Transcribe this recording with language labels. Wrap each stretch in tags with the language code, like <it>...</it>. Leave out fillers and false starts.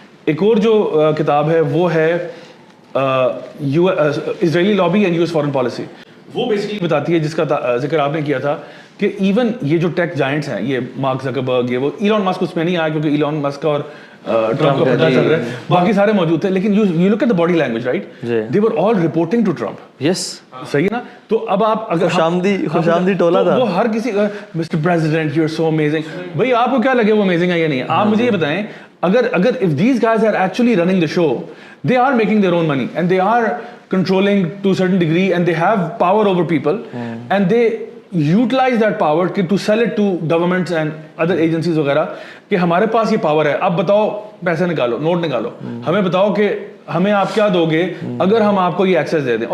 <ur>ایک اور جو کتاب ہے وہ ہے اسرائیلی lobby and US foreign policy. وہ بیسکلی بتاتی ہے, جس کا ذکر آپ نے کیا تھا, کہ ایون یہ جو ٹیک جائنٹس ہیں, یہ مارک زکربرگ, یہ وہ ایلون مسک اس میں نہیں آیا کیونکہ ایلون مسک اور ٹرمپ کا پتہ چل رہا ہے, باقی سارے موجود تھے.</ur> <en>لیکن you look at the body language, right, they were all reporting to Trump. Yes,</en> <ur>صحیح ہے نا. تو اب آپ اگر خوشامدی ٹولا تھا, وہ ہر کسی</ur> <en>Mister president you are so amazing.</en> <ur>بھائی آپ کو کیا لگے وہ امیزنگ ہے یا نہیں؟ آپ مجھے یہ بتائیں, اگر</ur> <en>if these guys are actually running the show, they are making their own money and they are controlling to a certain degree and they have power over people and they utilize that power to sell it to governments and other agencies</en> <ur>وغیرہ کہ ہمارے پاس یہ power ہے, اب بتاؤ پیسے نکالو, note نکالو, ہمیں بتاؤ کہ ہمیں آپ کیا دو گے اگر ہم آپ کو یہ ایکسیس دے دیں.</ur>